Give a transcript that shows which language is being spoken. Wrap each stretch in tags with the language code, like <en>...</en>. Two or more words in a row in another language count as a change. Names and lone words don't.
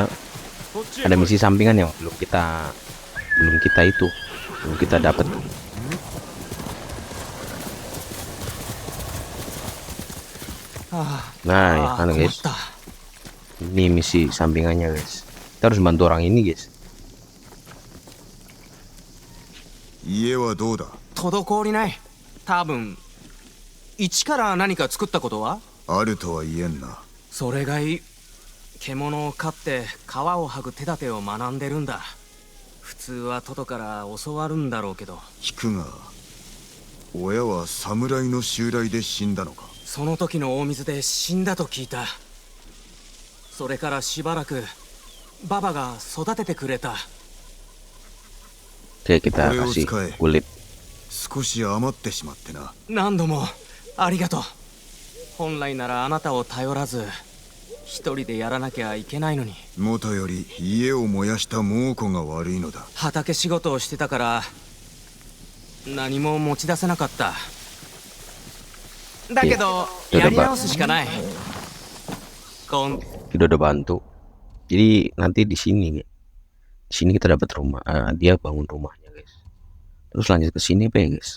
<id>Ada misi sampingan yang belum kita dapat. Nah, ya kan guys. Ini misi sampingannya guys. Kita harus bantu orang ini guys.</id> <ja>家はどうだ。滞りない。多分一から何か作ったことは？あるとは言えんな。それがいい。獣を飼って皮を剥ぐ手立てを学んでるんだ。普通は外から教わるんだろうけど。聞くが、親は侍の襲来で死んだのか。その時の大水で死んだと聞いた。それからしばらくババが育ててくれた。</ja> <id>Oke, kita kasih kulit.</id> <ja>少し余ってしまってな。何度もありがとう。本来ならあなたを頼らず一人でやらなきゃいけないのに。もとより家を燃やした猛虎が悪いのだ。畑仕事をしてたから何も持ち出せなかった。だけどやり直すしかない。</ja> <id>Kita udah bantu. Jadi nanti di sini kita dapat rumah. Dia bangun rumahnya guys. Terus lanjut ke sini apa ya guys?</id>